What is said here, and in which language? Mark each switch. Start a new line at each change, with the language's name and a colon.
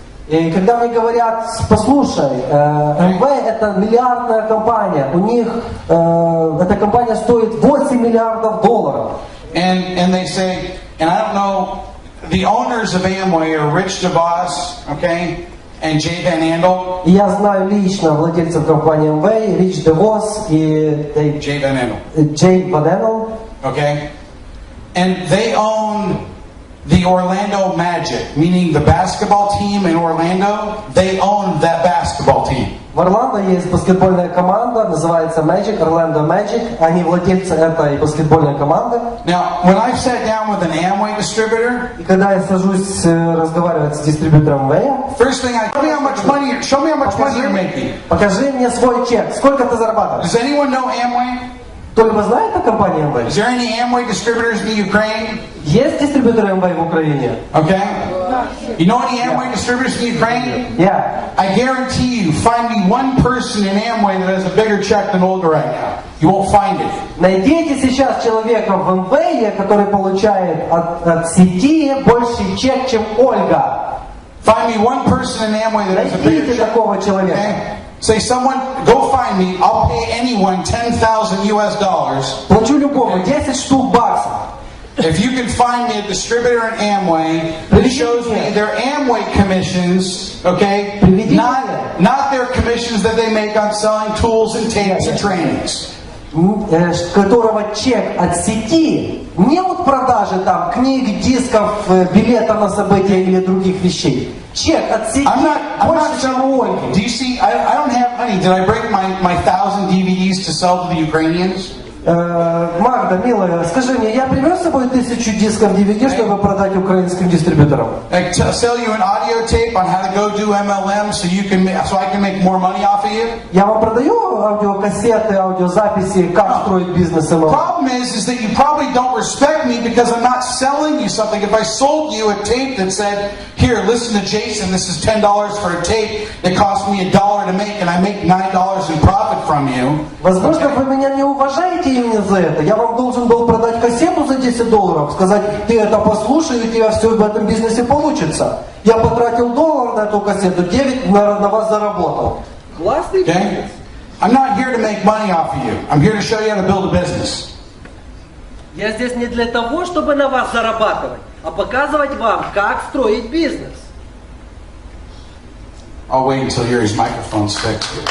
Russian: И когда мне говорят, послушай, МВ это миллиардная компания, у них эта компания стоит $8 миллиардов.
English: And they say, and I don't know, the owners of Amway are Rich DeVos, okay, and Jay Van Andel.
Russian: И я знаю лично владельцев компании МВ, Рич Девос и
English: Jay Van Andel.
Russian: Джей Ван Эндел.
English: Okay, and they own the Orlando Magic, meaning the basketball team in Orlando, they own that basketball team.
Russian: В Орландо есть баскетбольная команда, называется Magic, Orlando Magic. Они владельцы этой баскетбольной команды.
English: Now, when I've sat down with an Amway distributor,
Russian: и когда я сажусь разговаривать с дистрибьютором МВ,
English: first thing show me how much money you're making.
Russian: Покажи мне свой чек. Сколько ты зарабатываешь?
English: Does anyone know Amway?
Russian: Кто-либо знает о компании МВ?
English: Is there any Amway distributors in the Ukraine?
Russian: Есть дистрибьюторы МВ в Украине?
English: Okay. You know any Amway distributors in Ukraine? Yeah. I guarantee you, find me one person in Amway that has a bigger check than Olga right now. You won't find it.
Russian: Найдите сейчас человека в МВ, который получает от сети больше чек, чем Ольга.
English: Find me one person in Amway that has a bigger check.
Russian: Такого человека.
English: Okay? Say someone, go find me. I'll pay anyone $10,000.
Russian: Плачу любому 10 штук баксов.
English: If you can find me a distributor in Amway that shows me their Amway commissions, okay, not their commissions that they make on selling tools and tapes and trainings.
Russian: которого чек от сети, не от продажи там книг, дисков, билета на события или других вещей. Чек от сети больше, чем у Ольги.
English: Do you see? I don't have money. Did I break my 1,000 DVDs to sell to the Ukrainians?
Russian: Магда, милая, скажи мне, я привез с собой 1000 дисков DVD, чтобы продать украинским дистрибьюторам?
English: Like sell you an audio tape on how to go do MLM so I can make more money off of you?
Russian: Я вам продаю аудиокассеты, аудиозаписи, как строить бизнес MLM.
English: Problem is that you probably don't respect me because I'm not selling you something. If I sold you a tape that said, here, listen to Jason, this is $10 for a tape that cost me $1 to make and I make $9 in profit from you.
Russian: Возможно, вы меня не уважаете именно за это. Я вам должен был продать кассету за $10, сказать, ты это послушай, и у тебя все в этом бизнесе получится. Я потратил $1 на эту кассету, 9 на вас заработал. Классный бизнес.
English: I'm not here to make money off of you. I'm here to show you how to build a business.
Russian: Я здесь не для того, чтобы на вас зарабатывать, а показывать вам, как строить бизнес.
English: I'll wait until Yuri's microphone's fixed.